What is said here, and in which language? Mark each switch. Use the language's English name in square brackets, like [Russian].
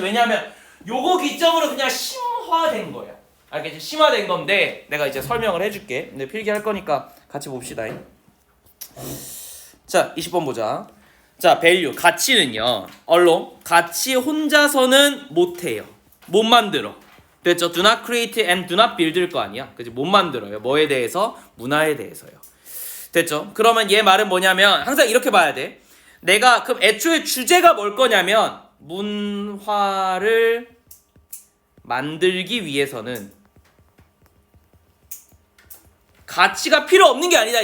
[Korean] 왜냐하면 요거 기점으로 그냥 심화된 거야. 알겠지? 심화된 건데 내가 이제 설명을 해줄게. 근데 필기할 거니까 같이 봅시다. 자, 20번 보자. 자, value, 가치는요. 언론, 가치 혼자서는 못해요. 못 만들어. 됐죠? [English] Do not create and do not build [Korean] 일 거 아니야. 그치? 못 만들어요. 뭐에 대해서? 문화에 대해서요. 됐죠? 그러면 얘 말은 뭐냐면 항상 이렇게 봐야 돼. 내가 그럼 애초에 주제가 뭘 거냐면 문화를 만들기 위해서는 가치가 필요 없는 게 아니다.